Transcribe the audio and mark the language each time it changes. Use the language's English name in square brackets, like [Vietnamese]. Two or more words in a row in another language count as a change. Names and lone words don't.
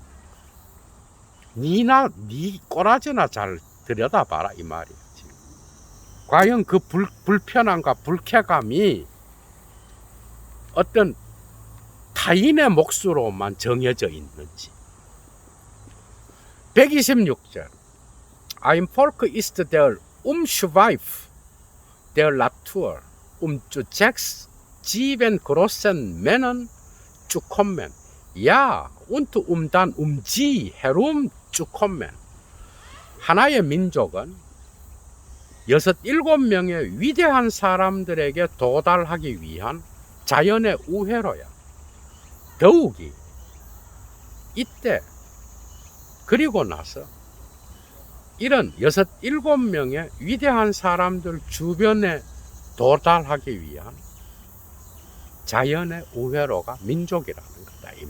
[Korean] 네 꼬라지나 잘 들여다봐라, 이 말이야. 지금. 과연 그 불편함과 불쾌감이 어떤 타인의 몫으로만 정해져 있는지. 126절. [German] Ein Volk ist der Umschweif der Natur, zu 6, 7 großen Männern zu kommen. Ja, und dann sie herum zu kommen. [Korean] 하나의 민족은 6, 7명의 위대한 사람들에게 도달하기 위한 자연의 우회로야. 더욱이 이때 그리고 나서 이런 6, 7명의 위대한 사람들 주변에 도달하기 위한 자연의 우회로가 민족이라는 거다, 이 말.